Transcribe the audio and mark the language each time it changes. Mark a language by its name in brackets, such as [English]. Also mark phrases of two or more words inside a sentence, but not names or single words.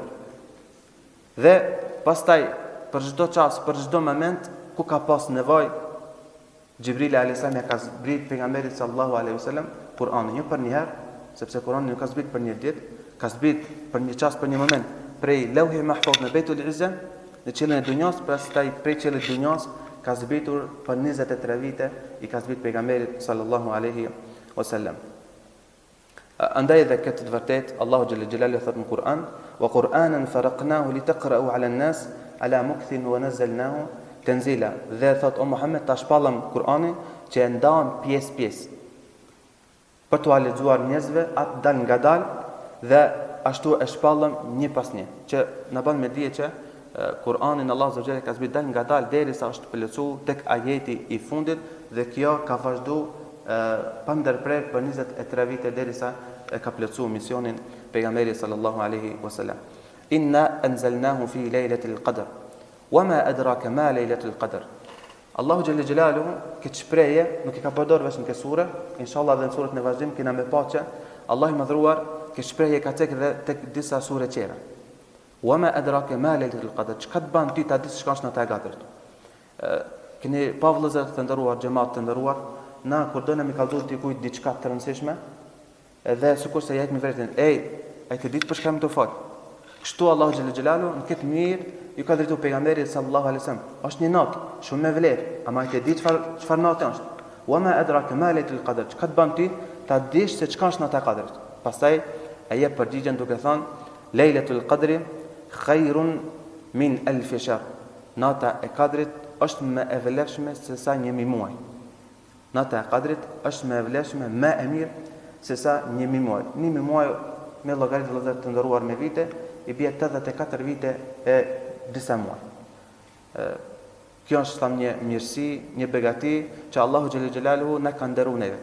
[Albanian] Dhe pastaj për çdo çast, për çdo moment ku ka pas nevojë, Xhibril [Arabic] عليه السلام [Albanian] ja ka zbrit pejgamberit [Arabic] صلى الله عليه وسلم [Albanian] Kur'anin, jo për një herë, sepse Kur'ani nuk ka zbrit për një ditë, ka zbrit për një çast, për një moment, prej Lauhi Mahfuz në Beitul Izza, në qiellin e dunjas, pastaj prej qiellit të dunjas ka zbritur për 23 vite, i ka zbrit pejgamberit [Arabic] صلى الله عليه وسلم. [Albanian] Andaj dhe këtë të vërtet, Allahu [Arabic] جل جلاله [Albanian] thot në Kur'an: [Arabic] "وقرآنا فرقناه لتقرأه على الناس على مكث ونزلناه تنزيلا." [Albanian] Dhe thot o Muhammed, ta shpallëm Kur'anin që e ndam pjesë për t'u lexuar njerëzve atë dal ngadal dhe ashtu e shpallëm një pas një, që na bën me dije që Kur'anin Allahu [Arabic] عز وجل [Albanian] ka zbrit dal ngadal derisa është plotësuar tek ajeti i fundit dhe kjo ka vazhduar pa ndërprerje për 23 vite derisa e ka plotësuar misionin pejgamberit [Arabic] صلى الله عليه وسلم. إنا أنزلناه في ليلة القدر. وما أدراك ما ليلة القدر. [Albanian] Allahu [Arabic] جل جلاله [Albanian] këtë shprehje nuk i ka përdorur vetëm në këtë sure, inshallah edhe në surën e vazhdim kena me pa që Allahu i madhruar këtë shprehje ka tek edhe tek disa sure tjera. [Arabic] وما أدراك ما ليلة القدر. [Albanian] Çka të bën ti ta dish çka është natë e Qadrit? Keni pa vëllezër të nderuar, xhamat të nderuar, na kur do na mi kallëzoj dikujt diçka të rëndësishme, edhe sikurse ja jepni vërtetën, ai të ditë për çka më të fal. Kështu Allahu [Arabic] جل جلاله [Albanian] në këtë mirë ju ka drejtuar pejgamberit [Arabic] صلى الله عليه وسلم. [Albanian] Është një natë shumë me vlerë, ama ai të di çfarë natë është. [Arabic] وما أدراك ما ليلة القدر. [Albanian] Çka të bën ti ta dish se çka është natë e Qadrit. Pastaj ai jep përgjigjen duke thënë [Arabic] ليلة القدر خير من ألف شهر. [Albanian] Nata e Qadrit është më e vlefshme se sa një muaj. Nata e Qadrit është më e vlefshme, më e mirë se sa një muaj. Një muaj me llogaritë vëllezër të nderuar me vite i bie 84 vite e disa muaj. Kjo është thamë një mirësi, një begati që Allahu [Arabic] جل جلاله [Albanian] na ka nderuar neve.